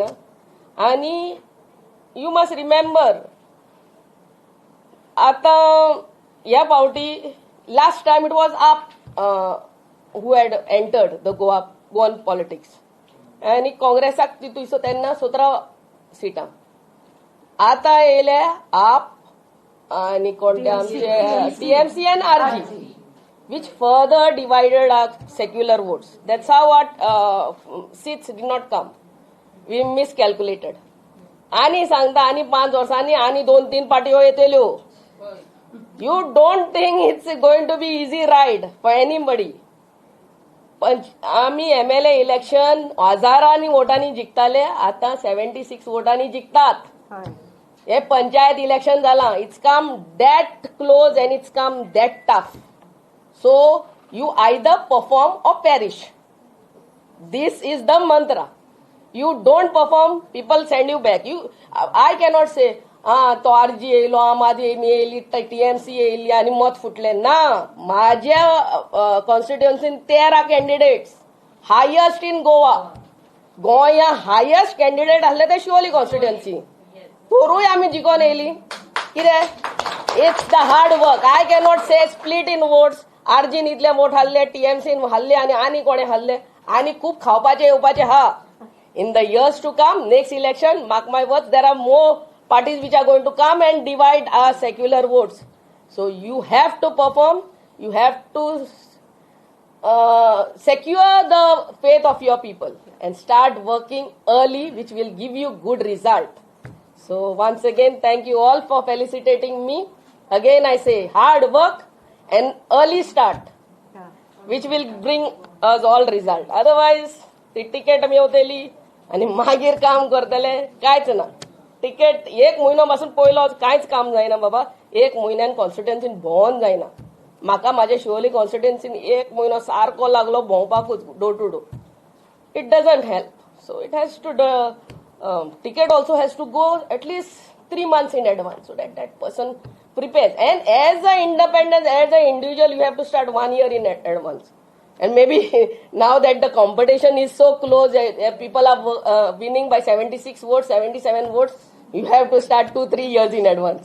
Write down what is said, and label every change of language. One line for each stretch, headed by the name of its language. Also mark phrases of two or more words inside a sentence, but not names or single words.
English: आनी you must remember
Konkani: आता ह्या फावटी
English: last time it was AAP who had entered the Goan politics
Konkani: आणि काँग्रेसाक तितून तेन्ना 17 सिटां. आता येयले आप आणि कोणते आमचे
English: TMC and RG which further divided our secular votes. That's how what seats did not come. We miscalculated.
Konkani: आणि सांगता आणि 5 वर्सांनी आणि 2-3 पार्ट्यो येतल्यो.
English: You don't think it's going to be easy ride for anybody.
Konkani: आम्ही MLA इलेक्शन हजारांनी वोटांनी जिखताले आता 76 वोटांनी जिखतात. हे पंचायत इलेक्शन जाला.
English: It's come that close and it's come that tough. So you either perform or perish. This is the mantra. You don't perform, people send you back. I cannot say,
Konkani: तो RG येयलो, आम आदमी येयली, TMC येयली आणि मत फुटले. ना, माझ्या कॉन्स्टिट्युएन्सीन 13 कॅन्डिडेट्स
English: highest in Goa.
Konkani: गोंया
English: highest candidate
Konkani: आसले ते शिवोली कॉन्स्टिट्युएन्सी. तोरूय आमी जिखोन येयली. कितें?
English: It's the hard work. I cannot say split in votes.
Konkani: RGन इतले वोट हारले, TMCन हारले आणि कोणे हारले. आणि खूप खावपाचे येवपाचे हा.
English: In the years to come, next election, mark my words, there are more parties which are going to come and divide our secular votes. So you have to perform, you have to secure the faith of your people and start working early, which will give you good result. So once again, thank you all for felicitating me. Again, I say hard work and early start, which will bring us all result. Otherwise,
Konkani: ती टिकेट मेवतली आणि मागीर काम करतले कांयच ना. टिकेट 1 म्हयनो पासून पयलो कांयच काम जायना बाबा. 1 म्हयन्यान कॉन्स्टिट्युएन्सीन भोंवन जायना. म्हाका म्हाज्या शिवोली कॉन्स्टिट्युएन्सीन 1 म्हयनो सारको लागलो भोंवपाकूच
English: door to door. It doesn't help. So it has to ticket also has to go at least 3 months in advance so that person prepares. And as an independent, as an individual, you have to start 1 year in advance. And maybe now that the competition is so close, people are winning by 76 votes, 77 votes, you have to start 2-3 years in advance.